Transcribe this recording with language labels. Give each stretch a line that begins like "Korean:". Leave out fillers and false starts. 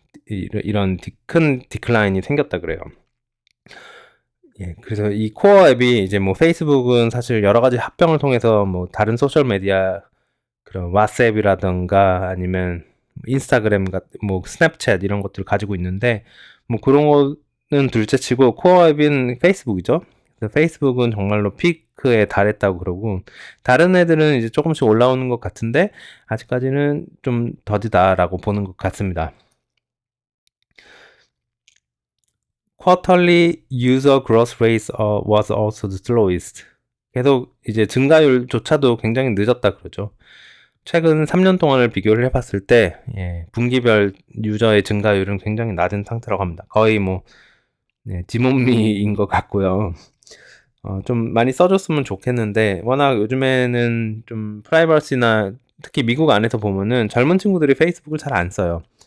Korean: 이런 큰 디클라인이 생겼다 그래요. 예, 그래서 이 코어 앱이 이제 뭐 페이스북은 사실 여러 가지 합병을 통해서 뭐 다른 소셜 메디어 그런 왓츠앱이라던가 아니면 인스타그램 뭐 스냅챗 이런 것들을 가지고 있는데 뭐 그런 거는 둘째치고 코어 앱인 페이스북이죠. 그래서 페이스북은 정말로 피크에 달했다고 그러고 다른 애들은 이제 조금씩 올라오는 것 같은데 아직까지는 좀 더디다라고 보는 것 같습니다.
English: Quarterly user growth rate was also the slowest.
Korean: 계속 이제 증가율조차도 굉장히 늦었다 그러죠. 최근 3년 동안을 비교를 해봤을 때 분기별 유저의 증가율은 굉장히 낮은 상태라고 합니다. 거의 뭐 디몬미인 것 같고요. 좀 많이 써줬으면 좋겠는데 워낙 요즘에는 좀 프라이버시나 특히 미국 안에서 보면은 젊은 친구들이 페이스북을 잘 안 써요.